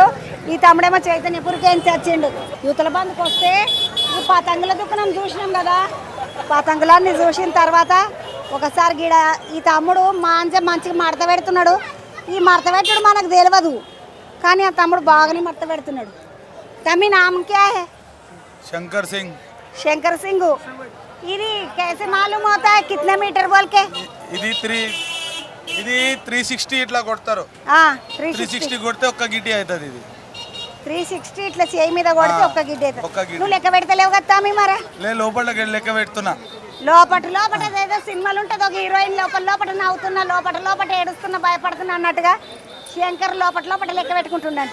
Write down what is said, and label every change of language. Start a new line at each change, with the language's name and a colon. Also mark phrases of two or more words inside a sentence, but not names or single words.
Telugu: ఈ తమ్ముడేమో చైతన్యపురికేంచి వచ్చిండు. యువతల బంధుకు వస్తే ఈ పతంగుల దుకాణం చూసినాం కదా. పతంగులన్నీ చూసిన తర్వాత ఒకసారి గీడ ఈ తమ్ముడు మంచిగా మడత పెడుతున్నాడు. ఈ మడత పెట్టడు మనకు తెలియదు, కానీ ఆ తమ్ముడు బాగానే మడత పెడుతున్నాడు.
Hindi: తమ్మి नाम क्या है?
Telugu: శంకర్ సింగ్.
Hindi: ఇది कैसे मालूम होता है कितने मीटर बोल के?
Telugu: ఇది 360 ఇట్లా కొడతారు. 360 కొడితే ఒక్క గిడ్డి అవుతుంది. ఇది 360 ఇట్లా చేయి మీద కొడితే ఒక్క గిడ్డి అవుతుంది. నువ్వు లెక్క పెడతలేవు కదా తమ్మి? మరి లోపల లెక్క పెడుతున్నా. లోపల ఏదో సినిమాలు ఉంటుంది, ఒక హీరోయిన్ లోపల నవ్వుతున్నా, లోపల ఏడుస్తున్నా, భయపడుతున్నా అన్నట్టుగా శంకర్ లోపల లెక్క పెట్టుకుంటుండంట.